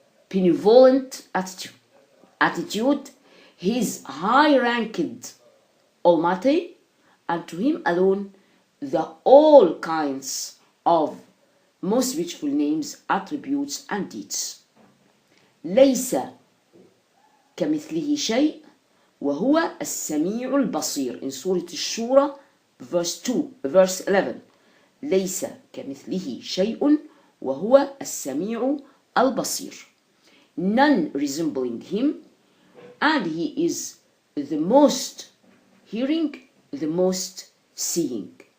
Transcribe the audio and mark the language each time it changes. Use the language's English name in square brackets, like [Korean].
[English] benevolent attitude, his high-ranked Almighty, and to him alone the all kinds of most beautiful names, attributes, and deeds. [Arabic] ليس كمثله شيء وهو السميع البصير. [English] In Surah الشورى, verse 11. [Arabic] ليس كمثله شيء وهو السميع البصير. [English] None resembling him, and he is the most hearing, the most seeing.